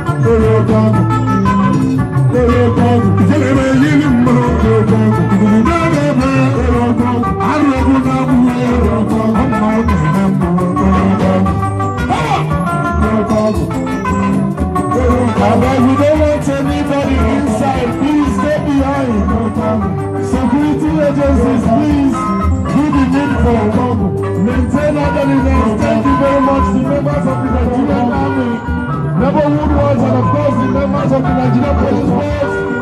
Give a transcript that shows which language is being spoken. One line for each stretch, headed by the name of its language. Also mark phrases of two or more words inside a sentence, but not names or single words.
Igbo: Onye ọkọ ọgwụ. Onye ọkọ ọgwụ. Ijele na-eyi ndị mma, onye ọkọ ọgwụ. Ikuku na-aga ebe, onye ọkọ ọgwụ. Arụ ọgwụ na-abụ, onye ọkọ ọgwụ. Ọ mma ọ na-eme mbụ, onye ọkọ ọgwụ. Onye ọkọ ọgwụ.
English: Abeg, we don't want anybody inside. Please stay behind. Security agencies, please do the needful. Maintain orderliness. Thank you very much, the members of the Nigerian Army, neighborhood watch, and of course the members of the Nigerian Police Force.